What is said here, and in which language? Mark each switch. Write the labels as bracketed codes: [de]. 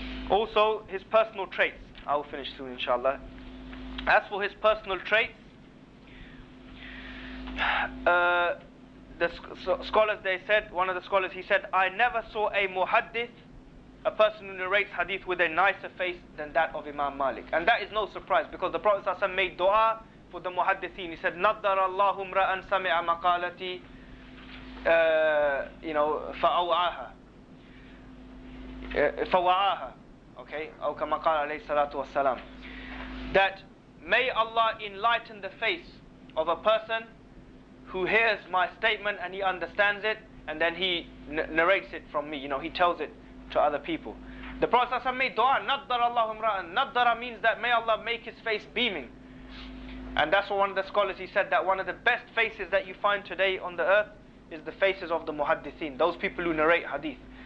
[en] Also, his personal traits. I will finish soon, inshallah. As for his personal traits, the scholars, they said, one of the scholars, he said, I never saw a muhaddith, a person who narrates hadith, with a nicer face than that of Imam Malik. And that is no surprise, because the Prophet ﷺ made dua for the muhaddithin. He said, [ar] نَضَّرَ اللَّهُ امْرَأً سَمِعَ مَقَالَتِي فَوَعَاهَا. Okay, أو كما قال عليه الصلاة والسلام. [en] That may Allah enlighten the face of a person who hears my statement and he understands it, and then he narrates it from me. He tells it to other people. The Prophet ﷺ made dua, [ar] نَضَّرَ اللَّهُ امْرَأً. [en] Naddara means that may Allah make his face beaming. And that's what one of the scholars, he said that one of the best faces that you find today on the earth is the faces of the muhaddithin, those people who narrate hadith.